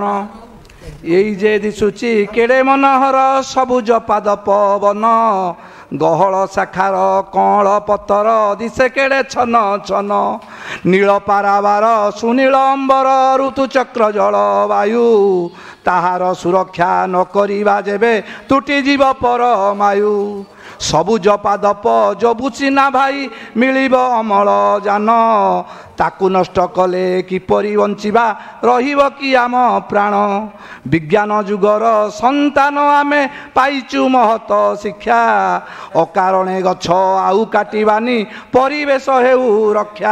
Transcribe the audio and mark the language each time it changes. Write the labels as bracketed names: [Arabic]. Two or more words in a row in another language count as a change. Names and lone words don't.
[Odia] ଏହି ଯେ ଦିଶୁଛି କେଡ଼େ ମନୋହର ସବୁଜ ପାଦପ ବନ, ଗହଳ ଶାଖାର କଅଁଳ ପତର ଦିଶେ କେଡ଼େ ଛନ ଛନ, ନୀଳ ପାରାବାର ସୁନୀଳ ଅମ୍ବର ଋତୁଚକ୍ର ଜଳବାୟୁ, ତାହାର ସୁରକ୍ଷା ନ କରିବା ଯେବେ ତୁଟି ଜୀବ ପରମାୟୁ। ସବୁଜ ପାଦପ ଯବୁଛି ନା ଭାଇ ମିଳିବ ଅମ୍ଳଜାନ, ତାକୁ ନଷ୍ଟ କଲେ କିପରି ବଞ୍ଚିବା ରହିବ କି ଆମ ପ୍ରାଣ। ବିଜ୍ଞାନ ଯୁଗର ସନ୍ତାନ ଆମେ ପାଇଛୁ ମହତ ଶିକ୍ଷା, ଅକାରଣେ ଗଛ ଆଉ କାଟିବାନି ପରିବେଶ ହେଉ ରକ୍ଷା।